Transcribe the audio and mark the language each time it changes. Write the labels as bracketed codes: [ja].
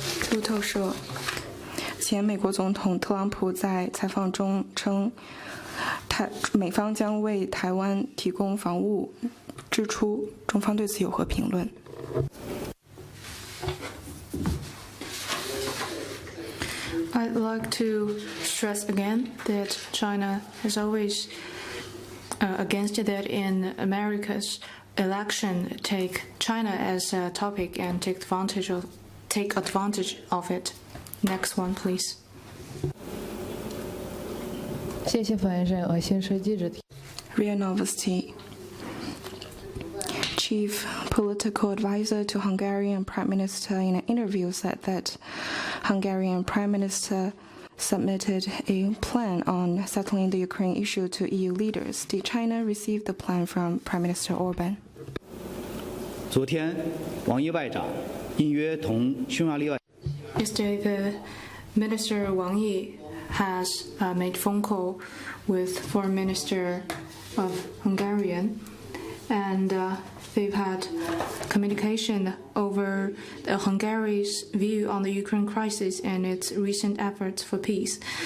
[zh] 路透社，前美国总统特朗普在采访中称，美方将为台湾提供防务支出，中方对此有何评论？ [en] I'd like to stress again that China has always against that in America's election take China as a topic and take advantage of it. Next one, please. [zh] 谢谢发言人。先是记者提。 [en] Real Novosti. Chief political advisor to Hungarian Prime Minister in an interview said that Hungarian Prime Minister submitted a plan on settling the Ukraine issue to EU leaders. Did China receive the plan from Prime Minister Orban? [zh] 昨天，王毅外长应约同匈牙利外。 [en] Yesterday, the Minister Wang Yi has made phone call with Foreign Minister of Hungarian, and they've had communication over Hungary's view on the Ukraine crisis and its recent efforts for peace.